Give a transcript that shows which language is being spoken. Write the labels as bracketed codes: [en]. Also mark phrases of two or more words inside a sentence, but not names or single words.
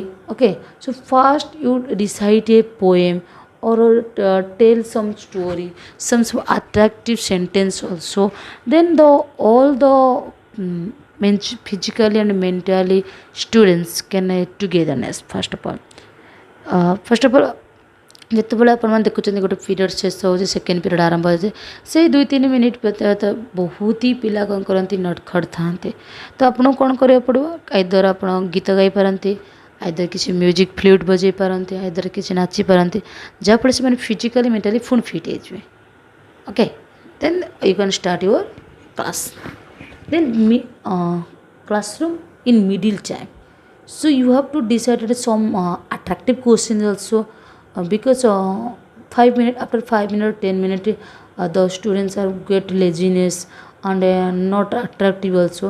[en] Okay, so first you recite a poem or tell some story, some attractive sentence also. Then the all the physically and mentally students can togetherness. First of all [or] ଯେତେବେଳେ ଆପଣମାନେ ଦେଖୁଛନ୍ତି ଗୋଟେ ପିରିୟଡ଼ ଶେଷ ହେଉଛି [en] second period [or] ଆରମ୍ଭ ହେଉଛି ସେଇ 2-3 ମିନିଟ୍ ବ୍ୟତୀତ ବହୁତ ହି ପିଲା କ'ଣ କରନ୍ତି ନଟଖଟ ଥାଆନ୍ତି. ତ ଆପଣଙ୍କୁ କ'ଣ କରିବାକୁ ପଡ଼ିବ, ଆଇଦର ଆପଣ ଗୀତ ଗାଇପାରନ୍ତି, ଆଇଦର କିଛି [en] music flute [or] ବଜାଇ ପାରନ୍ତି, ଆଇଦର କିଛି ନାଚିପାରନ୍ତି ଯାହାଫଳରେ ସେମାନେ [en] physically mentally full fit [or] ହେଇଯିବେ. [en] Okay, then you can start your class. ଦେନ୍ classroom in middle time. So you have to decide some attractive questions also. Because 5 minutes after 5 minutes 10 minutes the students are get laziness and not attractive also.